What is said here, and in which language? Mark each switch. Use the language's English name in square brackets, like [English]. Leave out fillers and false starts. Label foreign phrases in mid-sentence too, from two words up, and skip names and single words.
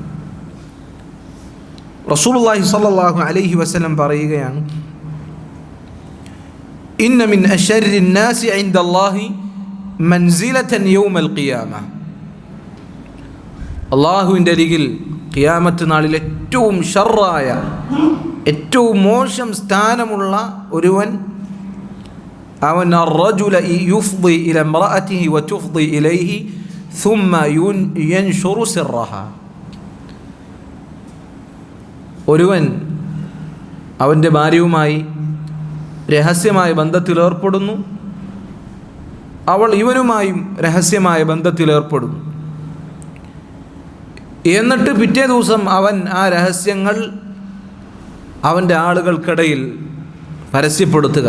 [Arabic] رسول الله صلى الله عليه وسلم [Malayalam] പറയുകയാണ്, [Arabic] إن من أشر الناس عند الله منزلة يوم القيامة. [Malayalam] അല്ലാഹുവിൻ്റെ അരികിൽ ഖിയാമത്ത് നാളിൽ ഏറ്റവും ഷർറായ, ഏറ്റവും മോശം സ്ഥാനമുള്ള ഒരുവൻ, അവൻ [Arabic] الرجل يفضي إلى امرأته وتفضي إليه ثم ينشر سرها. [Malayalam] ഒരുവൻ അവൻ്റെ ഭാര്യയുമായി രഹസ്യമായ ബന്ധത്തിലേർപ്പെടുന്നു, അവൾ ഇവനുമായും രഹസ്യമായ ബന്ധത്തിലേർപ്പെടുന്നു. എന്നിട്ട് പിറ്റേ ദിവസം അവൻ ആ രഹസ്യങ്ങൾ അവൻ്റെ ആളുകൾക്കിടയിൽ പരസ്യപ്പെടുത്തുക.